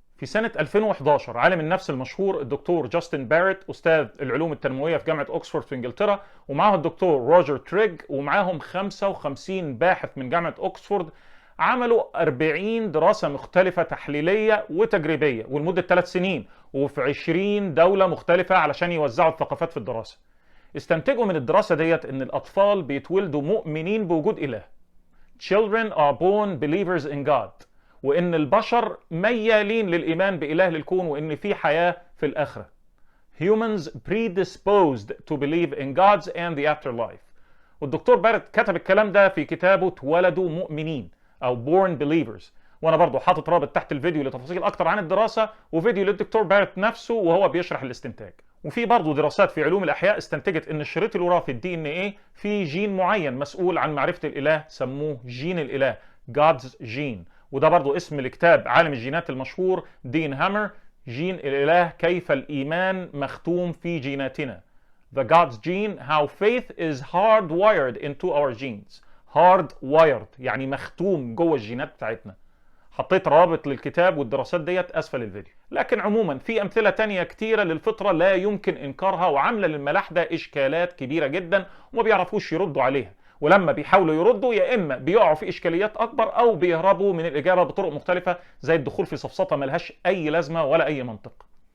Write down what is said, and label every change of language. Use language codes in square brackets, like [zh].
[ar] في سنة 2011 عالم النفس المشهور الدكتور جاستن باريت، أستاذ العلوم التنموية في جامعة أكسفورد في إنجلترا، ومعه الدكتور روجر تريج، ومعاهم 55 باحث من جامعة أكسفورد، عملوا 40 دراسة مختلفة تحليلية وتجريبية ولمدة 3 سنين وفي 20 دولة مختلفة علشان يوزعوا الثقافات في الدراسة. استنتجوا من الدراسة ديت ان الاطفال بيتولدوا مؤمنين بوجود اله. [en] Children are born believers in God. [ar] وان البشر ميالين للايمان باله للكون وان في حياة في الاخرة. [en] Humans predisposed to believe in God's and the afterlife. [ar] والدكتور بارت كتب الكلام ده في كتابه اتولدوا مؤمنين او [en] born believers. [ar] وانا برضو حاطط رابط تحت الفيديو لتفاصيل اكتر عن الدراسة وفيديو للدكتور بارت نفسه وهو بيشرح الاستنتاج. وفي برضو دراسات في علوم الاحياء استنتجت ان الشريط الوراثي الدي ان ايه فيه جين معين مسؤول عن معرفة الاله، سموه جين الاله [en] God's gene. [ar] وده برضو اسم لكتاب عالم الجينات المشهور دين هامر: جين الاله كيف الايمان مختوم في جيناتنا. [en] The God's gene, how faith is hardwired into our genes. [ar] hardwired يعني مختوم جوه الجينات بتاعتنا. حطيت رابط للكتاب والدراسات ديت اسفل الفيديو. لكن عموما في امثله تانية كتيره للفطره لا يمكن انكارها، وعامله للملاحده اشكالات كبيره جدا وما بيعرفوش يردوا عليها، ولما بيحاولوا يردوا يا اما بيقعوا في اشكاليات اكبر او بيهربوا من الاجابه بطرق مختلفه زي الدخول في سفسطه ملهاش اي لازمه ولا اي منطق.